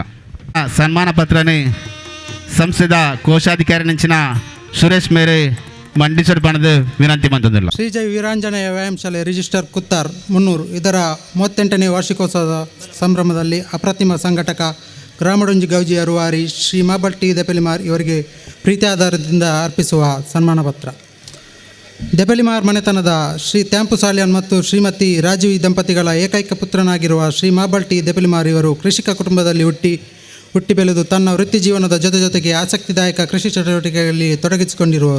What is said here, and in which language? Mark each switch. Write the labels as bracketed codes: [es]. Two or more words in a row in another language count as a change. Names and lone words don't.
[tcy] ಸನ್ಮಾನ ಪತ್ರನೇ ಸಂಸ್ಥೆದ ಕೋಶಾಧಿಕಾರಿ ನಂಚಿನ ಸುರೇಶ್ ಮೇರೆ ಮಂಡಿಸೋಡು ಬಣ್ಣದ ವಿನಂತಿ ಬಂದದಿಲ್ಲ. [kn] ಶ್ರೀ ಜೈ ವೀರಾಂಜನೇಯ ವ್ಯಾಯಾಮ ಶಾಲೆ ರಿಜಿಸ್ಟರ್ ಕುತ್ತಾರ್ 300 ಇದರ 38ನೇ ವಾರ್ಷಿಕೋತ್ಸವದ ಸಂಭ್ರಮದಲ್ಲಿ ಅಪ್ರತಿಮ ಸಂಘಟಕ ಗ್ರಾಮಡೊಂಜಿ ಗೌಜಿ ಅರುವಾರಿ ಶ್ರೀ ಮಾಬಲ್ಟಿ ದೆಪಲಿಮಾರ್ ಇವರಿಗೆ ಪ್ರೀತಿ ಆಧಾರದಿಂದ ಅರ್ಪಿಸುವ ಸನ್ಮಾನ ಪತ್ರ. ದೆಪಲಿಮಾರ್ ಮನೆತನದ ಶ್ರೀ ತ್ಯಾಂಪು ಸಾಲ್ಯಾನ್ ಮತ್ತು ಶ್ರೀಮತಿ ರಾಜೀವಿ ದಂಪತಿಗಳ ಏಕೈಕ ಪುತ್ರನಾಗಿರುವ ಶ್ರೀ ಮಾಬಲ್ಟಿ ದೆಪಲಿಮಾರ್ ಇವರು ಕೃಷಿಕ ಕುಟುಂಬದಲ್ಲಿ ಹುಟ್ಟಿ ಬೆಳೆದು ತನ್ನ ವೃತ್ತಿ ಜೀವನದ ಜೊತೆಗೆ ಆಸಕ್ತಿದಾಯಕ ಕೃಷಿ ಚಟುವಟಿಕೆಗಳಲ್ಲಿ ತೊಡಗಿಸಿಕೊಂಡಿರುವವರು.